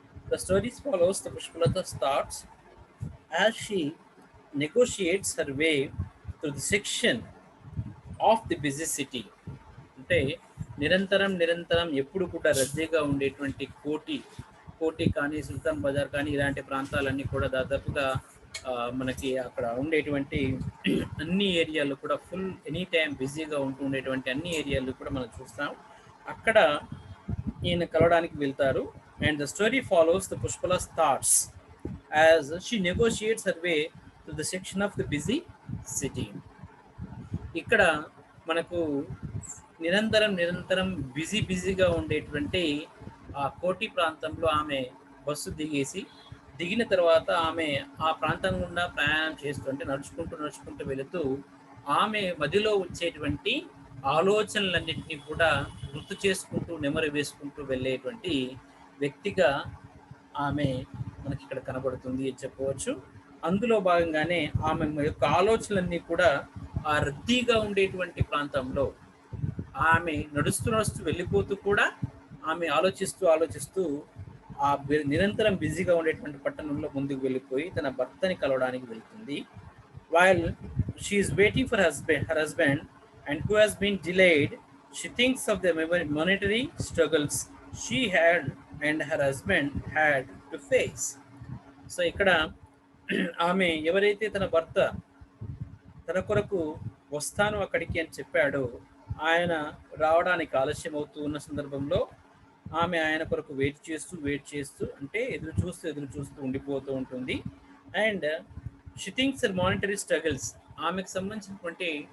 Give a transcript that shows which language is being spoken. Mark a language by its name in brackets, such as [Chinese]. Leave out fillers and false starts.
[English] The story follows the Pushpalata's thoughts as she negotiates her way through the section of the busy city. [Telugu] అంటే నిరంతరం ఎప్పుడు కూడా రద్దీగా ఉండేటువంటి కోటి కానీ, సుల్తాన్ బజార్ కానీ ఇలాంటి ప్రాంతాలన్నీ కూడా దాదాపుగా మనకి అక్కడ ఉండేటువంటి అన్ని ఏరియాలు కూడా ఫుల్ ఎనీ టైం బిజీగా ఉండేటువంటి అన్ని ఏరియాలు కూడా మనం చూస్తాం. అక్కడ ఈయన కలవడానికి వెళ్తారు. [English] And the story follows the Pushpala's thoughts as she negotiates her way to the section of the busy city. [Telugu] ఇక్కడ మనకు నిరంతరం బిజీగా ఉండేటువంటి ఆ కోటి ప్రాంతంలో ఆమె బస్సు దిగిన తర్వాత ఆమె ఆ ప్రాంతం గుండా ప్రయాణం చేస్తుంటే నడుచుకుంటూ వెళుతూ ఆమె మధ్యలో వచ్చేటువంటి ఆలోచనలన్నింటినీ కూడా గుర్తు చేసుకుంటూ నెమరు వేసుకుంటూ వెళ్ళేటువంటి వ్యక్తిగా ఆమె మనకి ఇక్కడ కనబడుతుంది అని చెప్పవచ్చు. అందులో భాగంగానే ఆమె యొక్క ఆలోచనలన్నీ కూడా ఆ రద్దీగా ఉండేటువంటి ప్రాంతంలో ఆమె నడుస్తూ వెళ్ళిపోతూ కూడా ఆమె ఆలోచిస్తూ ఆ నిరంతరం బిజీగా ఉండేటువంటి పట్టణంలో ముందుకు వెళ్ళిపోయి తన భర్తని కలవడానికి వెళ్తుంది. [English] While she is waiting for her husband and who has been delayed, she thinks of the monetary struggles she had and her husband had to face. [Telugu] So ఇక్కడ ఆమె ఎవరైతే తన భర్త తన కొరకు వస్తాను అక్కడికి అని చెప్పాడో ఆయన రావడానికి ఆలస్యం అవుతూ ఉన్న సందర్భంలో ఆమె ఆయన కొరకు వెయిట్ చేస్తూ అంటే ఎదురు చూస్తూ ఉండిపోతూ ఉంటుంది. [English] and she thinks her monetary struggles, [Telugu] ఆమెకు సంబంధించినటువంటి